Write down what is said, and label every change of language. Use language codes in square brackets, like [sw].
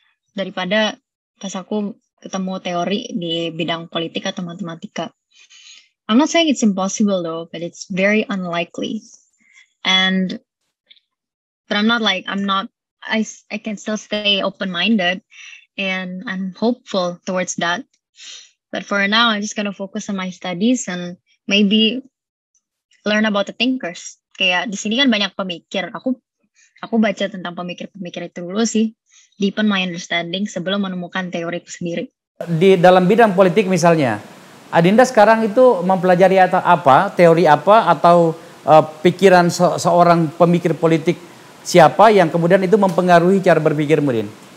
[id] daripada pas aku ketemu teori di bidang politik atau matematika. [en] I'm not saying it's impossible though, but it's very unlikely. But I'm not, I can still stay open-minded and I'm hopeful towards that. But for now, I'm just gonna focus on my studies and maybe learn about the thinkers. [id] Kayak di sini kan banyak pemikir. Aku baca tentang pemikir-pemikir itu dulu sih. [en] Deepen my understanding [id] sebelum menemukan teoriku sendiri. Di dalam bidang politik misalnya, Adinda sekarang itu mempelajari apa, teori apa, atau pikiran seorang pemikir politik siapa yang kemudian itu mempengaruhi cara berpikirmu, Din?